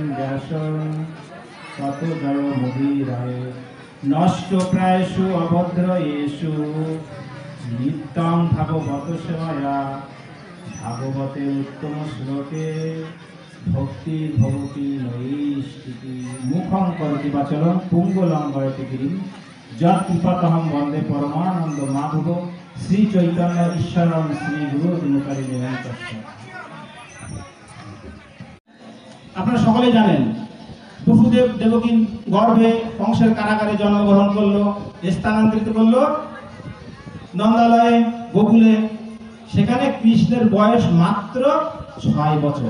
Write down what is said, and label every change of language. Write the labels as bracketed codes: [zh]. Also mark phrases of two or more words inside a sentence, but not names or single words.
[sa] व्यासं ततो जय मुदीराय नष्ट प्रायसु अभद्रयेषु नित्यं भागवत सेवया भागवते उत्तम श्लोके भक्ति भवति नैष्ठिकी मुखं करोति वाचालं पुंगलं वदति गिरिं यत्कृपातहं वन्दे परमानन्द माधव श्री चैतन्य ईश्वरं श्री गुरु दिनकारिणीं तस्मै। [bn] আপনারা সকলেই জানেন বসুদেব দেবকী গর্ভে কংসের কারাগারে জন্মগ্রহণ করলো, স্থানান্তরিত করলো নন্দালয়ে গোকুলে। সেখানে কৃষ্ণের বয়স মাত্র 6 বছর।